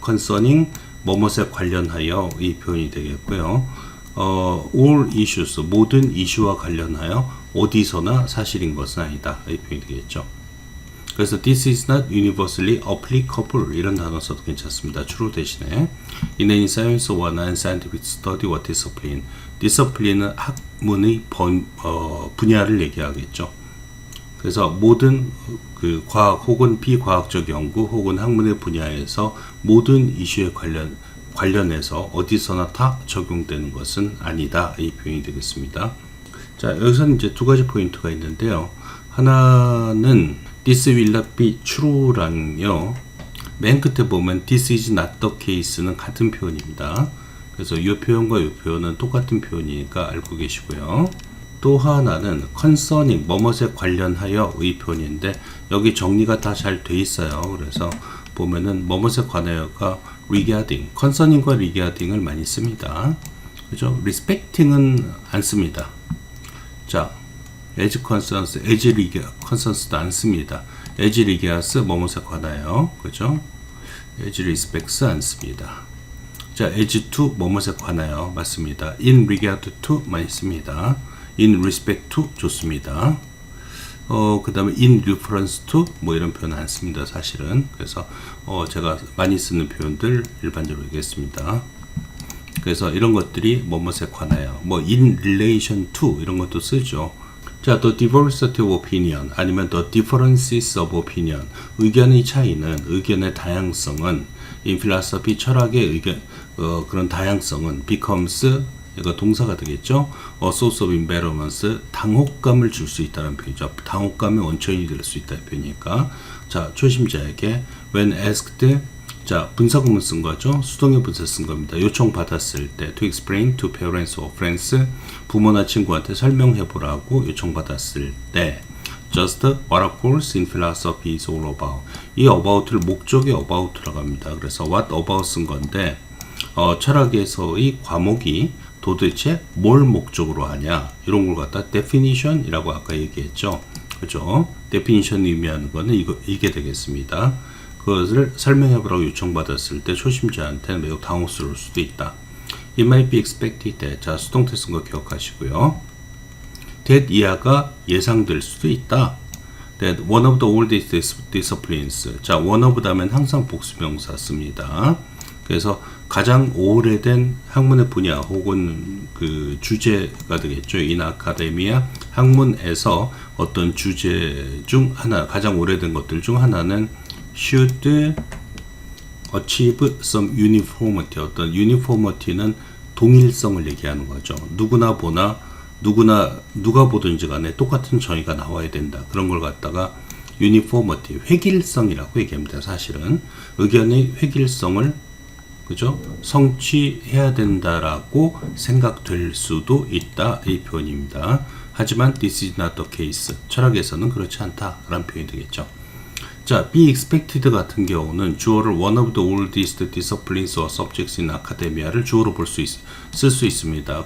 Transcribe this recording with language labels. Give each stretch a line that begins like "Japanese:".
Korean: concerning 뭐뭇에 관련하여 이 표현이 되겠고요.
English: all issues
Korean: 모든 이슈와 관련하여 어디서나 사실인 것은 아니다. 이 표현이 되겠죠. 그래서
English: this is not universally applicable
Korean: 이런 단어 써도 괜찮습니다.
English: true 대신에 in any science or non-scientific study or discipline discipline은
Korean: 학문의 분야를 얘기하겠죠. 그래서 모든 그 과학 혹은 비과학적 연구 혹은 학문의 분야에서 모든 이슈에 관련해서 어디서나 다 적용되는 것은 아니다. 이 표현이 되겠습니다. 자, 여기서는 이제 두 가지 포인트가 있는데요.
English: 하나는 This will not be true랑요.
Korean: 맨 끝에 보면
English: This is not the case
Korean: 는 같은 표현입니다. 그래서 이 표현과 이 표현은 똑같은 표현이니까 알고 계시고요. 또 하나는 concerning 뭐뭇에 관련하여의 표현인데 여기 정리가 다 잘 돼 있어요. 그래서 보면은 뭐뭇에 관하여가 regarding, concerning과 regarding을 많이 씁니다. 그죠? respecting은 안 씁니다. 자, as concerns, as concerns도 안 씁니다. as regards 뭐뭇에 관하여, 그죠? as respects 안 씁니다. 자, as to 뭐뭐에 관하여 맞습니다. in regard to만 있습니다. in respect to 좋습니다. 그 다음에 in reference to 뭐 이런 표현 안 씁니다. 사실은. 그래서 제가 많이 쓰는 표현들 일반적으로 얘기했습니다. 그래서 이런 것들이 뭐뭐에 관하여 뭐 in relation to 이런 것도 쓰죠. 자,
English: the diversity of opinion
Korean: 아니면
English: the differences of opinion
Korean: 의견의 차이는 의견의 다양성은
English: in philosophy
Korean: 철학의 의견 그런 다양성은 becomes 이거 동사가 되겠죠.
English: a source of embarrassment
Korean: 당혹감을 줄 수 있다는 표현이죠. 당혹감의 원천이 될 수 있다는 표현이니까 자, 초심자에게
English: when asked
Korean: 자, 분사구문 쓴 거죠. 수동의 분사 쓴 겁니다. 요청받았을 때
English: to explain to parents or friends
Korean: 부모나 친구한테 설명해 보라고 요청받았을 때
English: just what a course in philosophy is all about
Korean: 이 about를 목적의 about라고 합니다. 그래서 what about 쓴 건데 철학에서의 과목이 도대체 뭘 목적으로 하냐 이런 걸 갖다 definition이라고 아까 얘기했죠. 그죠? definition 의미하는 거는 이게 되겠습니다. 그것을 설명해보라고 요청받았을 때 초심자한테는 매우 당혹스러울 수도 있다.
English: It might be expected that
Korean: 자, 수동태 쓴 거 기억하시고요. that 이하가 예상될 수도 있다.
English: that one of the oldest disciplines 자, one of 다음엔 항상 복수명사 씁니다.
Korean: 그래서 가장 오래된 학문의 분야 혹은 그 주제가 되겠죠.
English: in academia
Korean: 학문에서 어떤 주제 중 하나 가장 오래된 것들 중 하나는
English: should achieve some uniformity
Korean: 어떤 uniformity는 동일성을 얘기하는 거죠. 누구나 보나 누가 보든지 간에 똑같은 정의가 나와야 된다. 그런 걸 갖다가 uniformity 획일성이라고 얘기합니다. 사실은 의견의 획일성을 그죠? 성취해야 된다라고 생각될 수도 있다. 이 표현입니다.
English: 하지만 this is not the case.
Korean: 철학에서는 그렇지 않다라는 표현이 되겠죠. 자, be expected 같은 경우는 주어를
English: one of the oldest disciplines or subjects in academia
Korean: 를 주어로 쓸 수 있습니다.